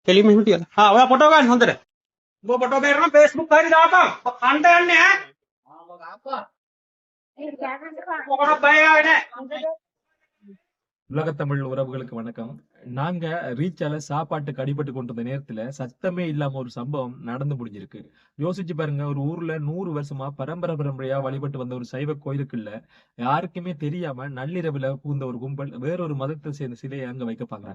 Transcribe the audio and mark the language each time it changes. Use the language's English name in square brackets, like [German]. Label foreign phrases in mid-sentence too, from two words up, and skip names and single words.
[Sinhala] කෙලින්ම එහෙම තියලා. ඔයා ෆොටෝ ගන්න හොඳට. උඹ ෆොටෝ බේරනම් Facebook හරි දාපන්. කණ්ඩ යන්නේ ඈ. මොකටද බය ආවේ නැහැ. [Tamil] உலகத்தமிழ் உறவுகளுக்கு வணக்கம். நாங்க ரீச்சால சாப்பாட்டுக்கு அடிபட்டு கொண்டிருந்த நேரத்துல சத்தமே இல்லாம ஒரு சம்பவம் நடந்து முடிஞ்சிருக்கு. யோசிச்சு பாருங்க, ஒரு ஊர்ல 100 வருஷமா பரம்பரையா வழிபட்டு வந்த ஒரு சைவ கோயிலுக்குள்ள யாருக்குமே தெரியாம நள்ளிரவுல புகுந்த ஒரு கும்பல் வேறொரு மதத்தை சேர்ந்த சிலையை அங்க வைக்க பாக்குறாங்க.